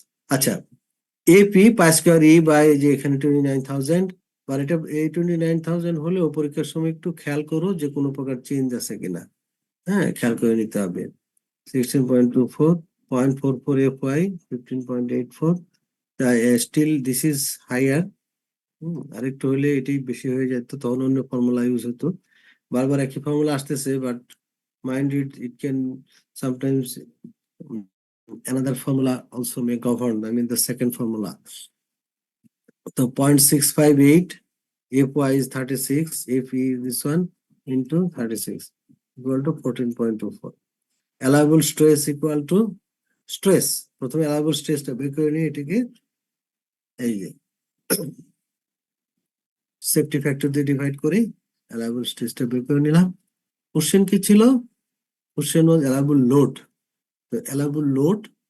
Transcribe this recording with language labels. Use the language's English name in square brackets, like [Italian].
[Bangla] আচ্ছা, AP pi square E by, যে এখানে 29,000, বা এটা এই 29,000 হলেও পরীক্ষার সময় একটু খেয়াল করো যে কোনো প্রকার চেঞ্জ আছে কিনা, হ্যাঁ খেয়াল করে নিতে হবে। [English] 16.24, 0.44 F Y, 15.84, still this is higher. [Bangla] আরেকটু হলে এটি বেশি হয়ে যেত, তখন অন্য ফর্মুলা ইউজ হতো। বারবার একই ফর্মুলা আসতেছে, [English] But mind it can sometimes another formula also may govern, I mean the second formula. So 0.658, fy is 36, fe is this one into 36 equal to 14.24. Allowable stress equal to stress, [Bangla] প্রথমে allowable stressটা বের করে নিয়ে এটাকে এই যে safety factor দিয়ে divide করে allowable stressটা বের করে নিলাম। কোশ্চেন কি ছিল? [English] Question was allowable load. [Bangla] তো allowable load